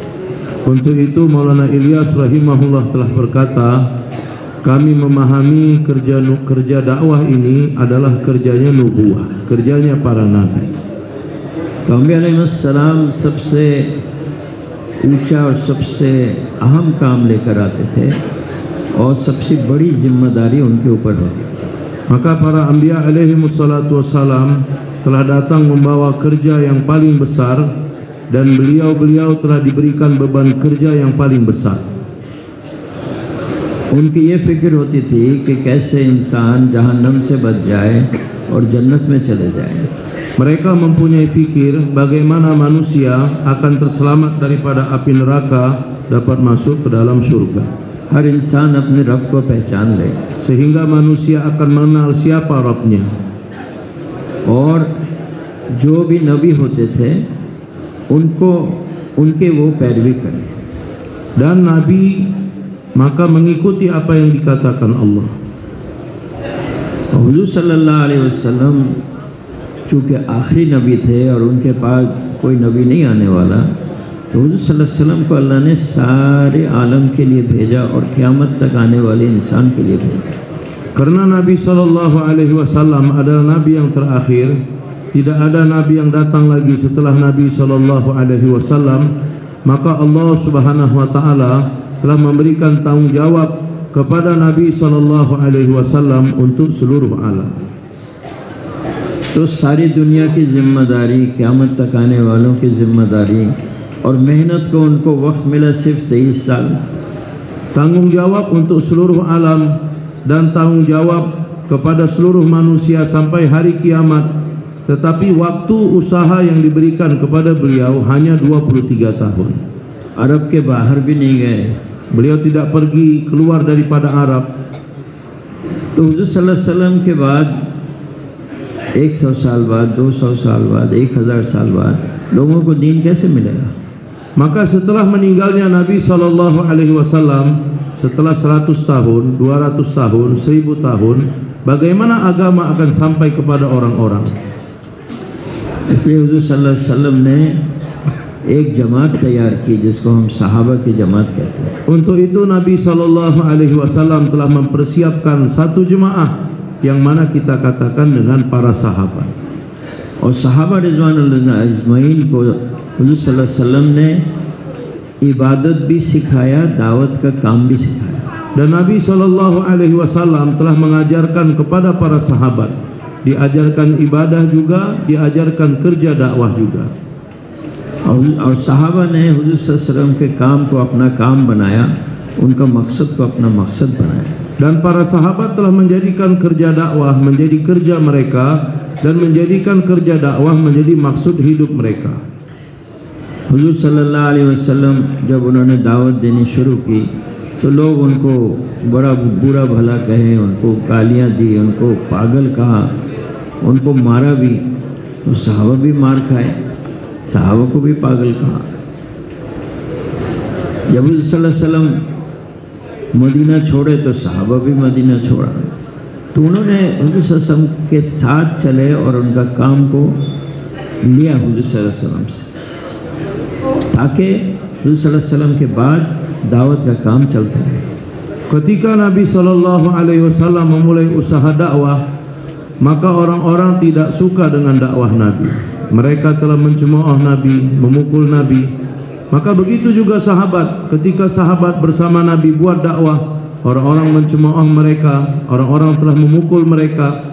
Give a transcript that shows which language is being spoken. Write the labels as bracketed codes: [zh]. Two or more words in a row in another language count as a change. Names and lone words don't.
[id] Untuk itu Maulana Ilyas rahimahullah telah berkata, kami memahami kerja dakwah ini adalah kerjanya nubuwah, kerjanya para nabi. [hi] Nabi अलैहिस्सलाम सबसे ऊंचा और सबसे अहम काम लेकर आते थे और सबसे बड़ी जिम्मेदारी उनके ऊपर होती। [id] Maka para anbiya [ar] عليه الصلاة والسلام [id] telah datang membawa kerja yang paling besar dan beliau telah diberikan beban kerja yang paling besar. [hi] उनकी ये फिक्र होती थी कि कैसे इंसान जहन्नम से बच जाए और जन्नत में चले जाए। [id] Mereka mempunyai fikir bagaimana manusia akan terselamat daripada api neraka, dapat masuk ke dalam surga. [hi] हर इंसान अपने रब को पहचान ले, [id] sehingga manusia akan mengenal siapa Rabbnya. [hi] और जो भी नबी होते थे उनके वो पैरवी करें। [id] Dan nabi maka mengikuti apa yang dikatakan Allah. [hi] हुजूर [ar] صلى الله عليه وسلم [hi] चूँकि आखिरी नबी थे और उनके पास कोई नबी नहीं आने वाला, तो हुजूर [ar] صلى الله عليه وسلم [hi] को अल्लाह ने सारे आलम के लिए भेजा और क़यामत तक आने वाले इंसान के लिए भेजा। [id] Karena Nabi [ar] صلى الله عليه وسلم [id] adalah Nabi yang terakhir, tidak ada Nabi yang datang lagi setelah Nabi [ar] صلى الله عليه وسلم, [id] maka [ar] الله سبحانه وتعالى [id] telah memberikan tanggung jawab kepada Nabi [ar] صلى الله عليه وسلم [id] untuk seluruh alam. [hi] तो सारी दुनिया की जिम्मेदारी, क़यामत तक आने वालों की जिम्मेदारी और मेहनत को उनको वक्त मिला सिर्फ 23 साल। [id] Tanggung jawab untuk seluruh alam dan tanggung jawab kepada seluruh manusia sampai hari kiamat, tetapi waktu usaha yang diberikan kepada beliau hanya 23 tahun. [hi] अरब के बाहर भी नहीं गए, [id] beliau tidak pergi keluar daripada Arab. [hi] तो हुजूर [ar] صلى الله عليه وسلم [hi] के बाद 100 साल बाद, 200 साल बाद, 1000 साल बाद लोगों को दीन कैसे मिलेगा? [id] Maka setelah meninggalnya Nabi [ar] صلى الله عليه وسلم, [id] setelah 100 tahun, 200 tahun, 1000 tahun, bagaimana agama akan sampai kepada orang-orang? [hi] इसलिए हुजूर [ar] صلى الله عليه وسلم [hi] ने एक जमात तैयार की जिसको हम सहाबा की जमात कहते हैं। [id] Untuk itu Nabi [ar] صلى الله عليه وسلم [id] telah mempersiapkan satu jemaah yang mana kita katakan dengan para sahabat. [hi] और सहाबा [ar] رضوان الله أجمعين [hi] को हुजूर [ar] صلى الله عليه وسلم [hi] ने इबादत भी सिखाया, दावत का काम भी सिखाया। [id] Dan Nabi [ar] صلى الله عليه وسلم [id] telah mengajarkan kepada para sahabat, diajarkan ibadah juga, diajarkan kerja dakwah juga. [hi] और सहाबा ने हुजूर [ar] صلى الله عليه وسلم [hi] के काम को अपना काम बनाया, उनका मकसद को अपना मकसद बनाया। [id] Dan para sahabat telah menjadikan kerja dakwah menjadi kerja mereka dan menjadikan kerja dakwah menjadi maksud hidup mereka. [hi] हुजूर [ar] صلى الله عليه وسلم [hi] जब उन्होंने दावत देनी शुरू की तो लोग उनको बड़ा बुरा भला कहे, उनको गालियाँ दी, उनको पागल कहा, उनको मारा भी। तो सहाबा भी मार खाए, सहाबा को भी पागल कहा। जब हुजूर [ar] صلى الله عليه وسلم [hi] मदीना छोड़े तो सहाबा भी मदीना छोड़ा। तो उन्होंने हुजूर [ar] صلى الله عليه وسلم [hi] के साथ चले और उनका काम को लिया हुजूर [ar] صلى الله عليه وسلم [hi] से। ताकि हुज़ूर [ar] صلى الله عليه وسلم [hi] के बाद दावत का काम चलता है। [id] Ketika Nabi [ar] صلى الله عليه وسلم [id] memulai usaha dakwah, maka orang-orang tidak suka dengan dakwah Nabi. Mereka telah mencemooh Nabi, memukul Nabi. Maka begitu juga sahabat. Ketika sahabat bersama Nabi buat dakwah, orang-orang mencemooh mereka, orang-orang telah memukul mereka.